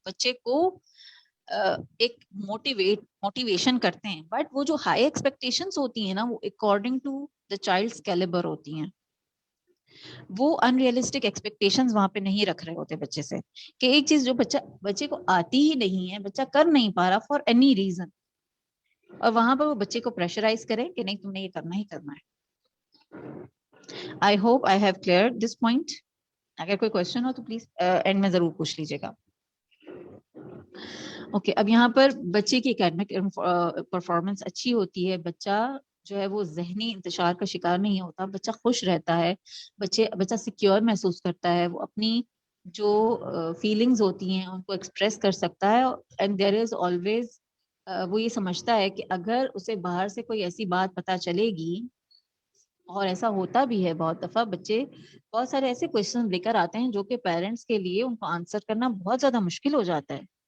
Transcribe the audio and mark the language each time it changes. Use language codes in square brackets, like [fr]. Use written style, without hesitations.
[ur] بچے کو ایک موٹیویشن کرتے ہیں, بٹ وہ جو ہائی ایکسپیکٹیشنز ہوتی ہیں نا, وہ [en] according to the child's calibre [ur] ہوتی ہیں. وہ ان ریئلسٹک ایکسپیکٹیشنز وہاں پہ نہیں رکھ رہے ہوتے بچے سے, کہ ایک چیز جو بچے کو آتی ہی نہیں ہے, بچہ کر نہیں پا رہا [en] for any reason, [ur] اور وہاں پر وہ بچے کو پریشرائز کرے کہ نہیں تم نے یہ کرنا ہی کرنا ہے. [en] I hope I have cleared this point. [ur] اگر کوئی کوشچن ہو تو پلیز اینڈ میں ضرور پوچھ لیجیے گا. اوکے, اب یہاں پر بچے کی اکیڈمک پرفارمنس اچھی ہوتی ہے, بچہ جو ہے وہ ذہنی انتشار کا شکار نہیں ہوتا, بچہ خوش رہتا ہے, بچہ سیکیور محسوس کرتا ہے, وہ اپنی جو فیلنگز ہوتی ہیں ان کو ایکسپریس کر سکتا ہے, [en] and there is always [ur] وہ یہ سمجھتا ہے کہ اگر اسے باہر سے کوئی ایسی بات پتہ چلے گی, اور ایسا ہوتا بھی ہے بہت دفعہ, بچے بہت سارے ایسے کوشچن لے کر آتے ہیں جو کہ پیرنٹس کے لیے ان کو آنسر کرنا بہت زیادہ مشکل ہو جاتا ہے.